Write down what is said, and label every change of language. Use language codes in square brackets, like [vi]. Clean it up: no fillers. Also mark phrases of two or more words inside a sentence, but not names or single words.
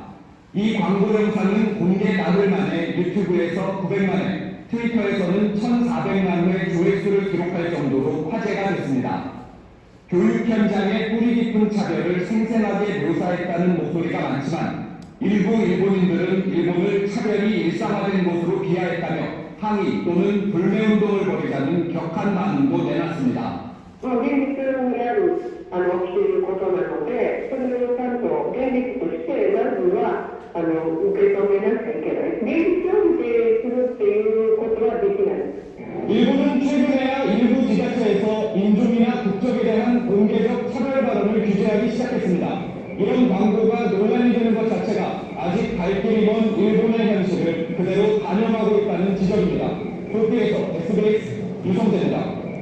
[ko] 이 광고 영상은 공개 나흘 만에 유튜브에서 900만 회, 트위터에서는 1400만 회 조회수를 기록할 정도로 화제가 됐습니다. 교육 현장의 뿌리 깊은 차별을 생생하게 묘사했다는 목소리가 많지만 일부 일본인들은 일본을 차별이 일상화된 곳으로 비하했다며 항의 또는 불매운동을 벌이자는 격한 반응도 내놨습니다. [ja] 現実にある起きていることなので、それをちゃんと現実としてまずは受け止めなきゃいけない。現実を否定するっていうことはできない。 [ko] 일본은 최근에야 일부 지자체에서 인종이나 국적에 대한 공개적 차별 발언을 규제하기 시작했습니다. 이런 광고가 논란이 되는 것 자체가 아직 갈 길이 먼 일본의 현실을 그대로 반영하고 있다는 지적입니다. 도쿄에서 SBS 유성재입니다.